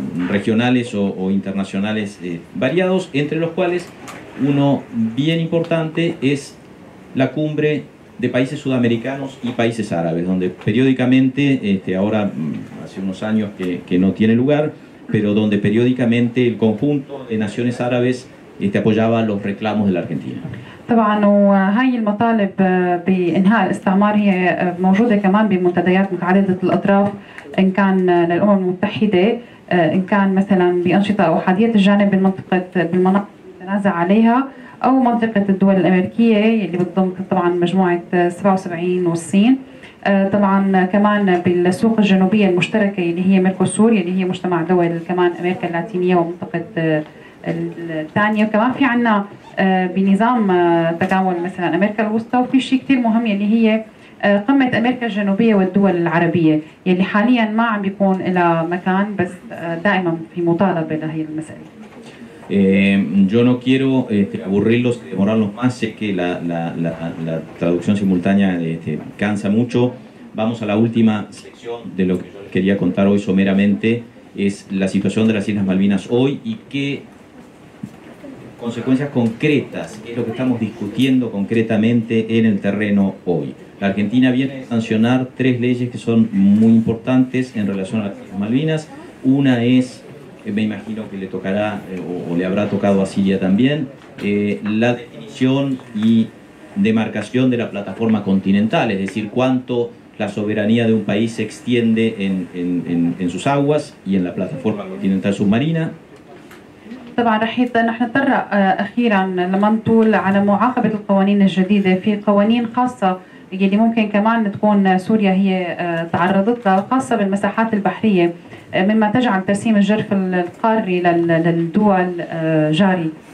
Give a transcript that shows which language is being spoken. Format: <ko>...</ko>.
<es>regionales o internacionales variados, entre los cuales uno bien importante es la cumbre de países sudamericanos y países árabes, donde periódicamente, ahora hace unos años que no tiene lugar, pero donde periódicamente el conjunto de naciones árabes apoyaba los reclamos de la Argentina.</es> <ar>طبعا وهي المطالب بإنهاء الاستعمار هي موجودة كمان بمنتديات متعددة الأطراف، إن كان للأمم المتحدة، إن كان مثلا بأنشطة أو أحادية الجانب بالمناطق المتنازع عليها، أو منطقة الدول الأمريكية اللي بتضم طبعا مجموعة 77 والصين، طبعا كمان بالسوق الجنوبية المشتركة اللي هي ميركوسور اللي هي مجتمع دول كمان أمريكا اللاتينية ومنطقة الثانية، وكمان في عنا بنظام تكامل مثلا أمريكا الوسطى، وفي شيء كتير مهم اللي هي قمة أمريكا الجنوبية والدول العربية اللي حاليا ما عم بيكون لها مكان، بس دائما في مطالبة لهي المسألة.</ar> <es>Yo no quiero aburrirlos, demorarlos más, sé que la traducción simultánea cansa mucho. Vamos a la última sección de lo que yo quería contar hoy someramente, es la situación de las Islas Malvinas hoy y qué consecuencias concretas, qué es lo que estamos discutiendo concretamente en el terreno hoy. La Argentina viene a sancionar 3 leyes que son muy importantes en relación a las Islas Malvinas. Una es, me imagino que le tocará o le habrá tocado a Siria también, la definición y demarcación de la plataforma continental, es decir, cuánto la soberanía de un país se extiende en sus aguas y en la plataforma continental submarina.</es> <ar>طبعا رح نتطرق اخيرا لما نطول على معاقبه القوانين الجديده، في قوانين خاصه اللي ممكن كمان تكون سوريا هي تعرضت لها، خاصه بالمساحات البحريه، مما تجعل ترسيم الجرف القاري للدول جاري.</ar>